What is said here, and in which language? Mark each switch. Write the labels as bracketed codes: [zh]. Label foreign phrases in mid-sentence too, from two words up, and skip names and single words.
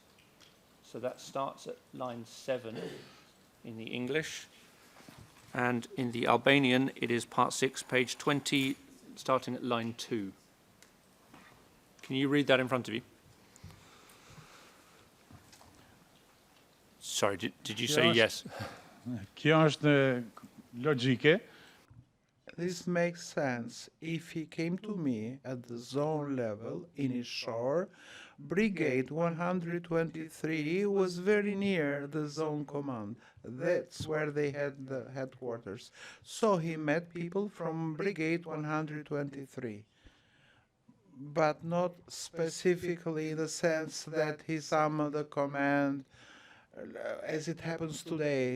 [en] So that starts at line 7 in the English, and in the Albanian it is part 6, page 20, starting at line 2. Can you read that in front of you? Sorry, did you say yes? [sq] Kjo është logjike. [en] This makes sense. If he came to me at the zone level in his shore, Brigade 123 was very near the zone command. That's where they had the headquarters. So he met people from Brigade 123, but not specifically in the sense that he summoned the command as it happens today.